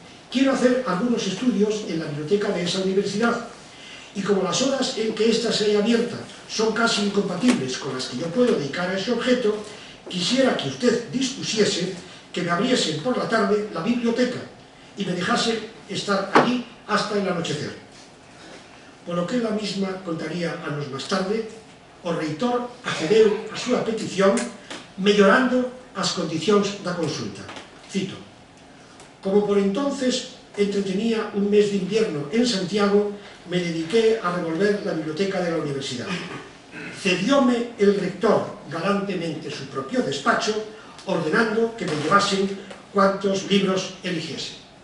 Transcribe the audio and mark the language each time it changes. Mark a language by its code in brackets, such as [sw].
[es] Quiero hacer algunos estudios en la biblioteca de esa universidad y como las horas en que ésta se haya abierta son casi incompatibles con las que yo puedo dedicar a ese objeto, quisiera que usted dispusiese que me abriesen por la tarde la biblioteca y me dejase estar allí hasta el anochecer. Por lo que la misma contaría [gl] anos máis tarde, o reitor accedeu a súa petición mellorando as condicións da consulta. [es] Cito: como por entonces entretenía un mes de invierno en Santiago, me dediqué a revolver la biblioteca de la universidad. Cedióme el rector galantemente su propio despacho, ordenando que me llevasen cuantos libros eligiese.